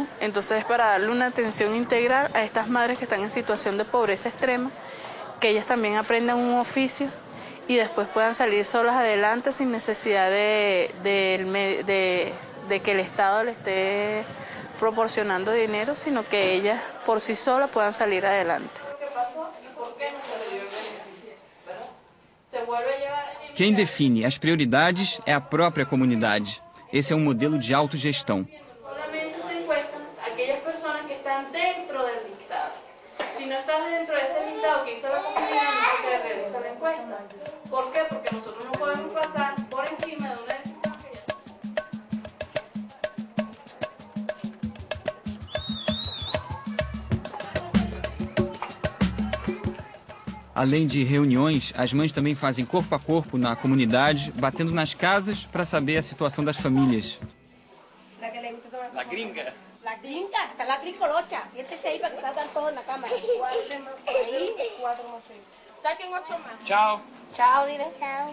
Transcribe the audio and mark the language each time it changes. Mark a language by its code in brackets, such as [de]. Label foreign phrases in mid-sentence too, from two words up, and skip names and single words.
[es] Entonces, para darle una atención integral a estas madres que están en situación de pobreza extrema, que ellas también aprendan un oficio y después puedan salir solas adelante sin necesidad de que el Estado le esté proporcionando dinero, sino que ellas por sí solas puedan salir adelante. [pt] Quem define as prioridades é a própria comunidade. Esse é um modelo de autogestão. [es] Solamente se encuestan aquellas personas que están dentro del listado. Si no estás dentro de ese listado que hizo la comunidad, no se realiza la encuesta. ¿Por qué? Porque nosotros no podemos pasar por encima de una decisión que ya... [pt] Além de reuniões, as mães também fazem corpo a corpo na comunidade, batendo nas casas para saber a situação das famílias. [es] La gringa. La brinca, hasta la bricolocha. Siéntese ahí para que salgan todos en la cámara. Ahí, 4 más 6. Saquen 8 más. Chao. Chao, dile. Chao.